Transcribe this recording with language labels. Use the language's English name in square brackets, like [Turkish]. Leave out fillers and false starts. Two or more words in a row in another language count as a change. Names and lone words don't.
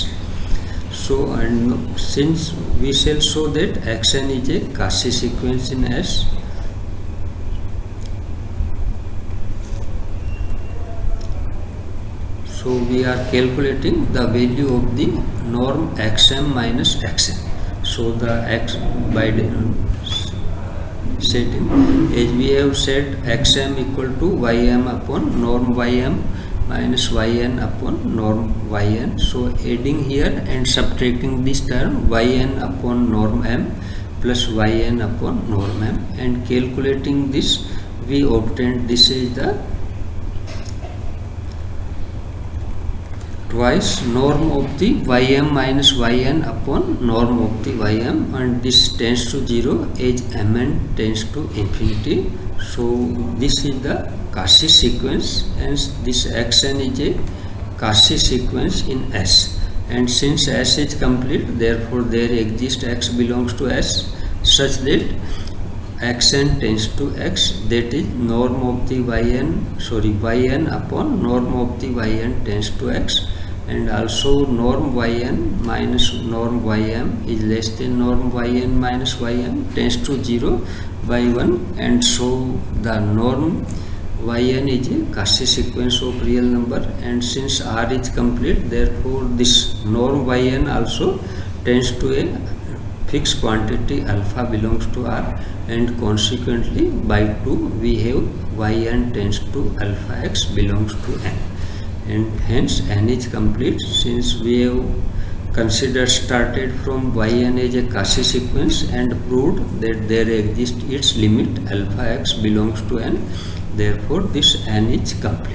[English] So and since we shall show that xn is a Cauchy sequence in S, so we are calculating the value of the norm xm minus xn. So the x by setting, as we have said xm equal to ym upon norm ym minus yn upon norm yn. So adding here and subtracting this term yn upon norm m plus yn upon norm m, and calculating this, we obtained this is the twice norm of the ym minus yn upon norm of the ym, and this tends to 0 as mn tends to infinity. So this is the Cauchy sequence, and this xn is a Cauchy sequence in S, and since S is complete, therefore there exists x belongs to S such that xn tends to x, that is norm of the yn upon norm of the yn tends to x, and also norm yn minus norm ym is less than norm yn minus ym tends to 0 by 1, and so the norm yn is a Cauchy sequence of real number, and since R is complete, therefore this norm yn also tends to a fixed quantity alpha belongs to R, and consequently by 2 we have yn tends to alpha x belongs to n, and hence n is complete since we have started from yn as a Cauchy sequence and proved that there exists its limit alpha x belongs to n, therefore this n is complete.